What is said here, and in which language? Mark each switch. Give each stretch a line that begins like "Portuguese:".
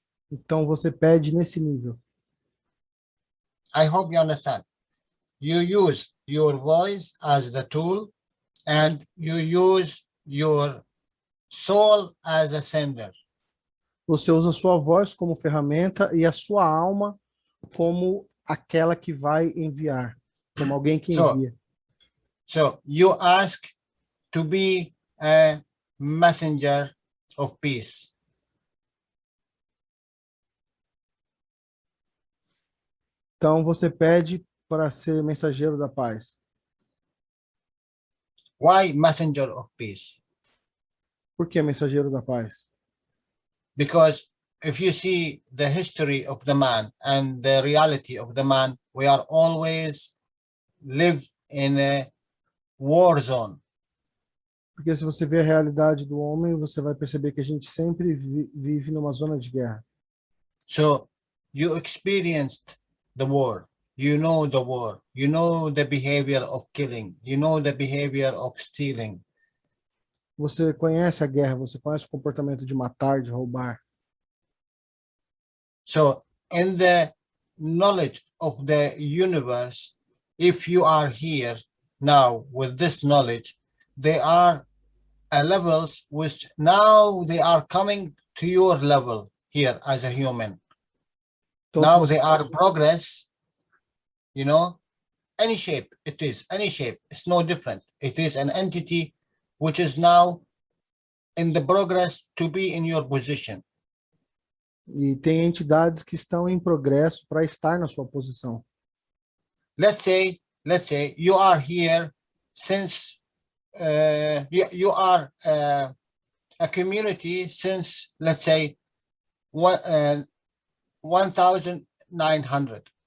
Portuguese: Então você pede nesse nível.
English: I hope you understand. You use your voice as the tool and you use your soul as a sender.
Portuguese: Você usa sua voz como ferramenta e a sua alma como aquela que vai enviar, como alguém que
English: So,
Portuguese: envia.
English: so you ask to be a messenger of peace.
Portuguese: Então você pede para ser mensageiro da paz.
English: Why messenger of peace?
Portuguese: Por que mensageiro da paz?
English: Because if you see the history of the man and the reality of the man, we are always live in a war zone.
Portuguese: Porque se você vê a realidade do homem, você vai perceber que a gente sempre vive numa zona de guerra.
English: So you experienced the war, you know the war, you know the behavior of killing, you know the behavior of stealing.
Portuguese: Você conhece a guerra, você conhece o comportamento de matar, de roubar.
English: So in the knowledge of the universe, if you are here now with this knowledge, they are levels which now they are coming to your level here as a human.
Portuguese: Então,
English: Now
Portuguese: se
English: they
Portuguese: você,
English: are progress, you know, any shape it is, any shape, it's no different. It is an entity which is now in the progress to be in your position.
Portuguese: e tem entidades que estão em progresso para estar na sua posição.
English: Let's say you are here since you are a community since, let's say, 1900.